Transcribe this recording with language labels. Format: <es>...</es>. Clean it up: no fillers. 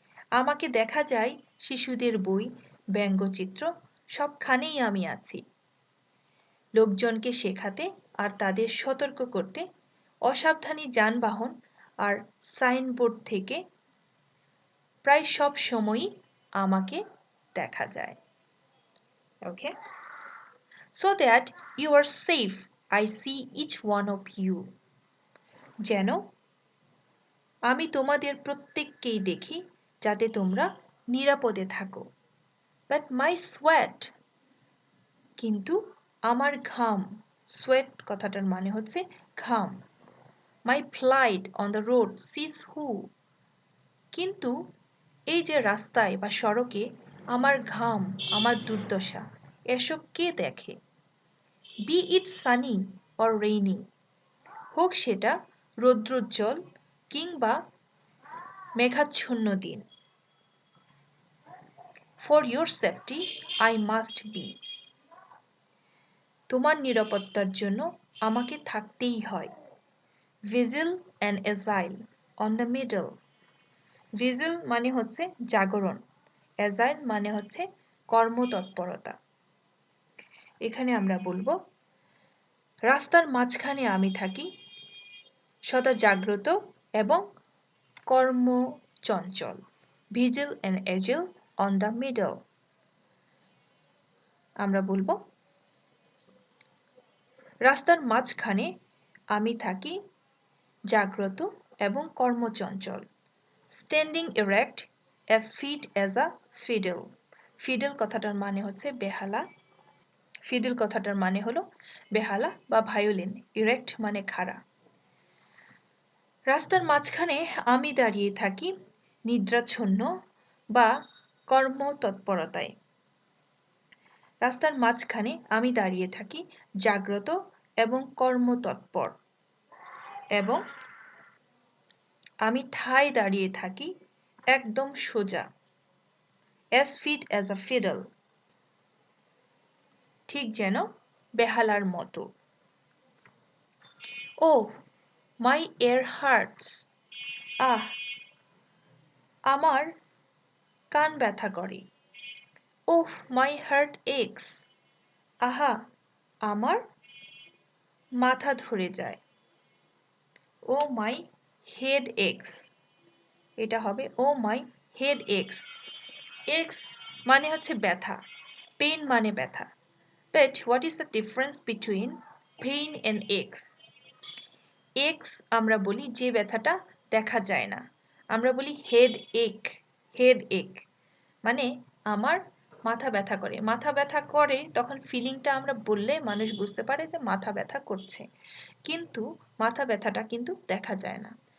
<bn>আমাকে দেখা যায় শিশুদের বই, ব্যঙ্গচিত্র, সবখানেই আমি আছি। লোকজনকে শেখাতে আর তাদের সতর্ক করতে অসাবধানী যানবাহন আর সাইনবোর্ড থেকে প্রায় সব সময়ই আমাকে দেখা যায়।</bn> <en>Okay? So that you are safe, I see each one of you.</en> <bn>যেন আমি তোমাদের প্রত্যেককেই দেখি যাতে তোমরা নিরাপদে থাকো।</bn> <en>But my sweat,</en> <bn>কিন্তু আমার ঘাম, sweat কথাটার মানে হচ্ছে ঘাম।</bn> <en>My plight on the road sees who,</en> <bn>কিন্তু এই যে রাস্তায় বা সড়কে আমার ঘাম, আমার দুর্দশা, এসব কে দেখে?</bn> <en>Be it sunny or rainy,</en> <bn>হোক সেটা রৌদ্রোজ্জ্বল কিংবা মেঘাচ্ছন্ন দিন।</bn> <en>For your safety I must be,</en> <bn>তোমার নিরাপত্তার জন্য আমাকে থাকতেই হয়।</bn> <en>Vigil and agile on the middle.</en> <bn>Vigil মানে হচ্ছে জাগরণ, agile মানে হচ্ছে কর্মতৎপরতা। এখানে আমরা বলবো রাস্তার মাঝখানে আমি থাকি, সদা জাগ্রত এবং কর্মচঞ্চল।</bn> <en>Vigil and agile on the middle.</en> <bn>আমরা বলবো রাস্তার মাঝখানে আমি থাকি, জাগ্রত এবং কর্মচঞ্চল।</bn> <en>Standing erect, as fit as a fiddle.</en> <bn>Fiddle কথাটার মানে হচ্ছে বেহালা। Fiddle কথাটার মানে হলো বেহালা বা ভায়োলিন। Erect মানে খাড়া। রাস্তার মাঝখানে আমি দাঁড়িয়ে থাকি নিদ্রাচ্ছন্ন বা কর্মতৎপরতায়। রাস্তার মাঝখানে আমি দাঁড়িয়ে থাকি জাগ্রত এবং কর্মতৎপর, এবং আমি ঠায় দাঁড়িয়ে থাকি একদম সোজা।</bn> <en>As fit as a fiddle,</en> <bn>ঠিক যেন বেহালার মতো।</bn> <en>Oh, my ear hurts.</en> <bn>আহ, আমার কান ব্যথা করে।</bn> <en>Oh, my heart aches.</en> <bn>আহা, আমার মাথা ধরে যায়।</bn> <en>Oh, my head aches.</en> <bn>এটা হবে</bn> <en>oh my head aches.</en> <bn>Aches মানে হচ্ছে ব্যথা, পেইন মানে ব্যথা।</bn> <en>But what is the difference between pain and aches?</en> <bn>Aches আমরা বলি যে ব্যথাটা দেখা যায় না। আমরা বলি হেড এক মানে আমার মাথা ব্যথা করে। মাথা ব্যথা করে তখন ফিলিংটা আমরা বললে মানুষ বুঝতে পারে যে মাথা ব্যথা করছে, কিন্তু মাথা ব্যথাটা কিন্তু দেখা যায় না।</bn>